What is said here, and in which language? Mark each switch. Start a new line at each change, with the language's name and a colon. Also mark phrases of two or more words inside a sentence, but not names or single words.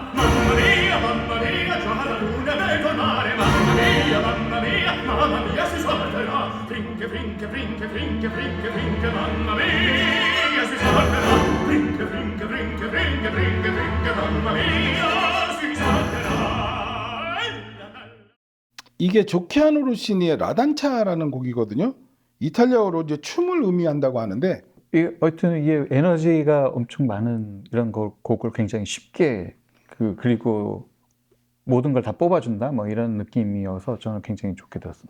Italian: Mamma mia, già la luna è mezzo al mare. Mamma mia, si salterà. Finché, finché, finché, finché, finché, finché, mamma mia, si salterà. Finché, finché, finché, finché, finché, finché, mamma mia, si salterà.
Korean: 이게 조키아노 로시니의 라단차라는 곡이거든요. 이탈리아어로 이제 춤을 의미한다고 하는데 하여튼 이게 에너지가 엄청 많은 이런 곡을 굉장히 쉽게 그리고 모든 걸 다 뽑아준다 뭐 이런 느낌이어서 저는 굉장히 좋게 들었습니다.